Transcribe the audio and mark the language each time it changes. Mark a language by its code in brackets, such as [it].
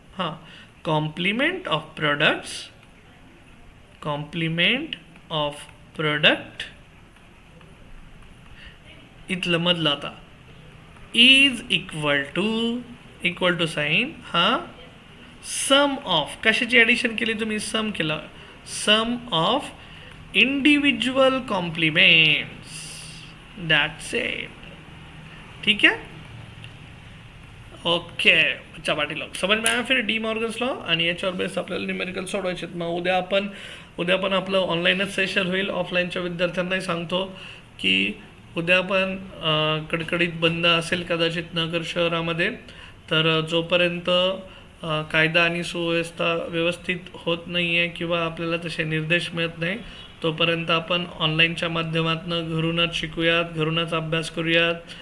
[en] हां, complement of products, complement of product, [mr] इथलं मधलं आता [en] Is equal to sine, हां sum of. [mr] कशाची ॲडिशन केली तुम्ही, सम केलं, सम of individual compliments. [en] That's it. [hi] ठीक है, ओके बच्चा पाटील समझ में आया. [mr] फिर डी मॉर्गन्स लॉ आणि याच्यावर बेस आपल्याला न्यूमेरिकल सोडवायचे. मग उद्या पण आपलं ऑनलाईनच सेशन होईल. ऑफलाईनच्या विद्यार्थ्यांनाही सांगतो की उद्या पण कडकडीत बंद असेल कदाचित नगर शहरामध्ये. तर जोपर्यंत कायदा आणि सुव्यवस्था व्यवस्थित होत नाही आहे किंवा आपल्याला तसे निर्देश मिळत नाही, तोपर्यंत आपण ऑनलाईनच्या माध्यमातून घरूनच शिकूयात, घरूनच अभ्यास करूयात.